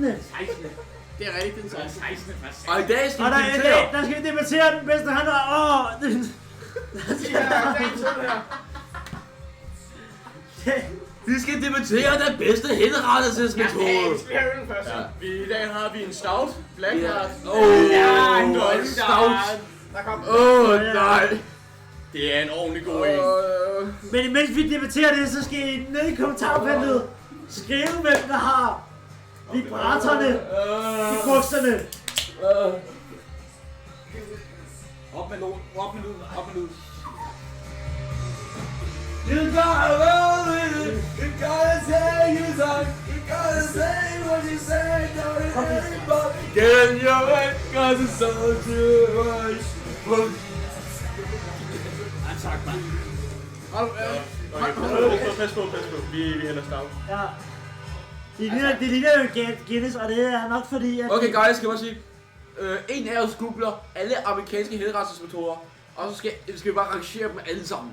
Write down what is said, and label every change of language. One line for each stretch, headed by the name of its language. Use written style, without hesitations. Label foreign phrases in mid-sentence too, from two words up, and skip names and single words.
Danish: Det er rigtigt, det er den 16. Og i dag skal Og vi der debattere. skal vi debattere den bedste han var... Vi skal debattere den bedste henrettelsesmetode. Vi skal have øl først. I dag har vi en stout. Black Heart. Stout. Der kom... Nej. Det er en ordentlig god en. Men imens vi debatterer det, så skal I ned i kommentarfeltet skrive, hvem der har vibratorerne i bukserne. Op med lån, op med lyd, op med lyd.
English: You gotta roll with it, you gotta say your song, you gotta say what you say, don't let anybody get in your way, cause it's all too much.
Danish: Tak, mand. Okay, pas på. Vi hælder stout. Ja. Det ligner jo Guinness, og det er nok fordi, at...
English: Okay guys,
Danish: skal jeg bare sige. En af os googler alle amerikanske henrettelsesmetoder, og så skal vi bare rangere dem alle sammen.